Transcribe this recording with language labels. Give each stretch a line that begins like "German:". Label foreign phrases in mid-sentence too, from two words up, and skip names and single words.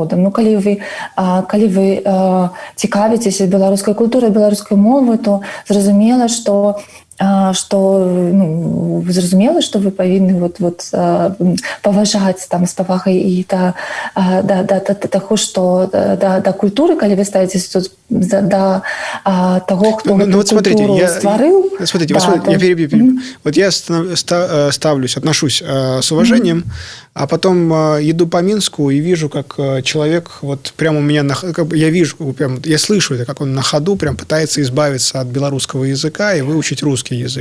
Belarusian: Ну, калі вы цікавіцеся беларускай культурай, беларускай мовай, то зразумела, што вы павінны паважаць там з павагай і да таго, што да культуры, калі вы ставіцеся тут да таго, хто культуру стварыў.
Russian: Смотрите, я перебью. Вот я отношусь с уважением, а потом иду по Минску и вижу, как человек вот прямо у меня, я слышу это, как он на ходу прям пытается избавиться от белорусского языка и выучить русский язык.